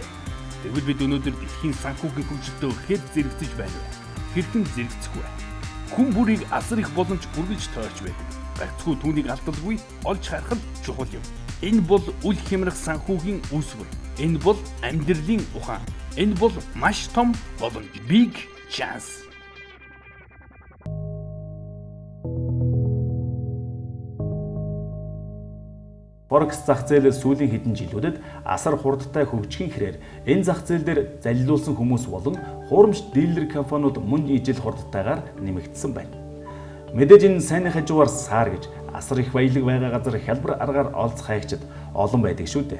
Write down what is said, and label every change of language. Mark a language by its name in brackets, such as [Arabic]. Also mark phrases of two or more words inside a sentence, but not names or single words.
[Mongolian] Тэгвэл бид өнөөдөр дэлхийн санхүүгийн хөгжилтөд хэд зэрэгцэж байна вэ? Хэрхэн зэрэгцэх вэ? Хүн бүрийг асар их боломж бүргэж тойрч байдаг. Гагцхүү түүнийг алдалгүй олж харах нь чухал юм. Энэ бол үл хямрах санхүүгийн үүсвэр. Энэ бол амьдралын ухаан. Энэ бол маш том боломж. [English] Big chance. [Mongolian] Forex зах зээл сүүлийн хэдэн жилүүдэд асар хурдтай хөгжихийн хэрээр энэ зах зээл дээр залилуулсан хүмүүс болон хуурамч дилер компаниуд мөн ижил хурдтайгаар нэмэгдсэн байна. Мэдээж энэ сайн хажуугаар саар гэж асар их баялаг байгаа газар хялбар аргаар олцох хаягчид олон байдаг шүү дээ.